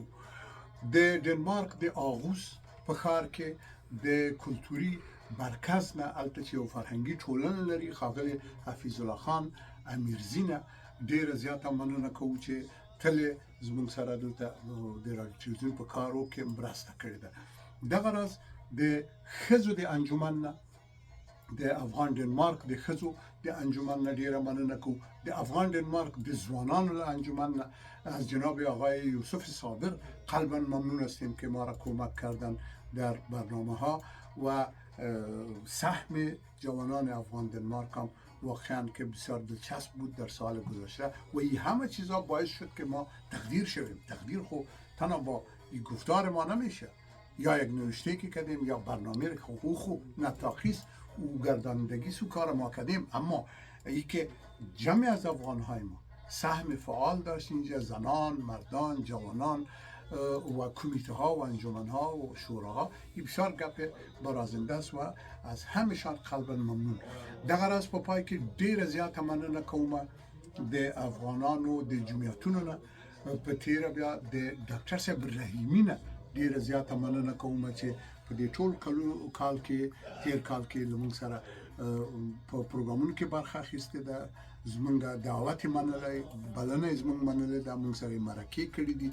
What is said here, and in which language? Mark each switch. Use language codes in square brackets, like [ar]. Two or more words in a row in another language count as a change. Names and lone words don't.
[ps] د ډنمارک د آغوس په ښار کې د کلتوري مرکز نه هلته چې یو فرهنګي ټولنه لري، ښاغلي حفیظ الله خان امیرزي نه ډیره زیاته مننه کوو چې تل زموږ سره دلته د رادیو تلویزیون په کارو کې مرسته کړې ده. دغه راز د ښځو د انجمن نه، د افغان ډنمارک د ښځو د انجمن نه ډیره مننه کوو. د افغان ډنمارک د ځوانانو له انجمن نه [fa] از جناب آقای یوسف صابر قلبا ممنون هستیم که ما را کمک کردن در برنامه ها و سهم جوانان افغان دنمارک هم واقعا که بسیار دلچسب بود در سال گذشته و این همه چیزا باعث شد که ما تقدیر شویم. تقدیر خو تنها با این گفتار ما نمیشه، یا یک نوشته که کردیم یا برنامه حقوق و نتاقیست او گرداندگی سو کار ما کردیم، اما ای که جمعی از افغانهای ما سهم فعال داشت اینجا، زنان، مردان، جوانان و کمیته ها و انجمن ها و شوراها. این بسیار گپ برازنده است و از همیشان قلبا ممنون. [ps] دغه راز په پای کې ډیره زیاته مننه کوم د افغانانو د جمعیتونو نه، په تیره بیا د ډاکټر صاحب رحیمي نه ډیره زیاته مننه کوم چې په دې ټول کال کې تیر کال کې زموږ سره په پروګرامونو کې برخه اخیستې ده، زموږ دعوت یې منلی، بلنه یې زموږ منلې ده، موږ سره یې مرکې کړي دي.